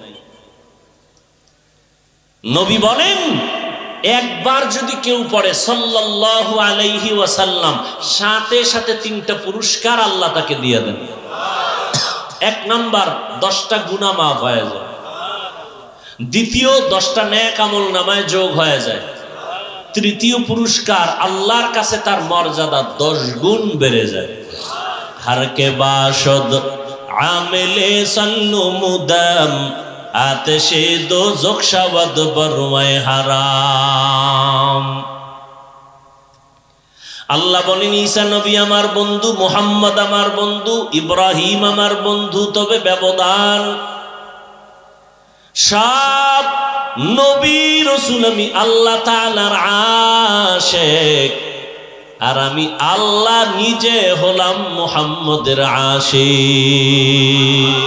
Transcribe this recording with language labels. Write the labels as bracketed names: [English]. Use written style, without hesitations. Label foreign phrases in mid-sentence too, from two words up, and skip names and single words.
[Bangla] নবী বলেন, একবার যদি কেউ পড়ে [Arabic] صلى الله عليه وسلم, [Bangla] সাথে সাথে 3টা পুরস্কার আল্লাহ তাকে দিয়ে দেন। 1 নাম্বার, 10টা গুনাহ মাফ হয়ে যায়। দ্বিতীয়, 10টা নেক আমল নামায় যোগ হয়ে যায়। তৃতীয় পুরস্কার, আল্লাহর কাছে তার মর্যাদা 10 গুণ বেড়ে যায়। [Persian] هر که باشد عامل سنت محمد آتش دوزخ شود بر وی حرام. [Bangla] আল্লাহ বলেন, ঈসা নবী আমার বন্ধু, মুহাম্মদ আমার বন্ধু, ইব্রাহিম আমার বন্ধু, তবে ব্যবধান সব নবী রাসূল আমি আল্লাহ তাআলার আশিক, আর আমি আল্লাহ নিজে হলাম মুহাম্মদের আশিক।